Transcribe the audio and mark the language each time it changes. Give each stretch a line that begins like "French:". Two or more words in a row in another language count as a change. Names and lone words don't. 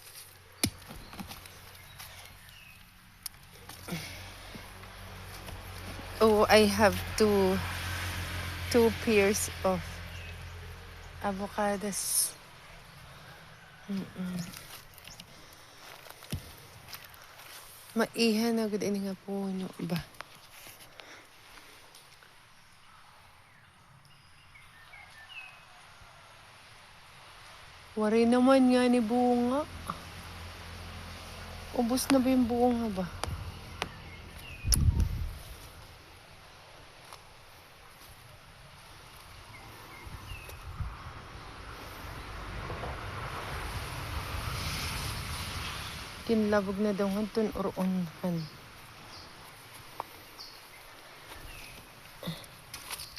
English: Oh, I have two pairs of avocados.
Waray: Maihan na gud ini nga puno ba. Wari naman nga ni bunga.
Filipino: Ubus na ba yung bunga ba?
Waray: Kinlabog na daw hantun or unhan.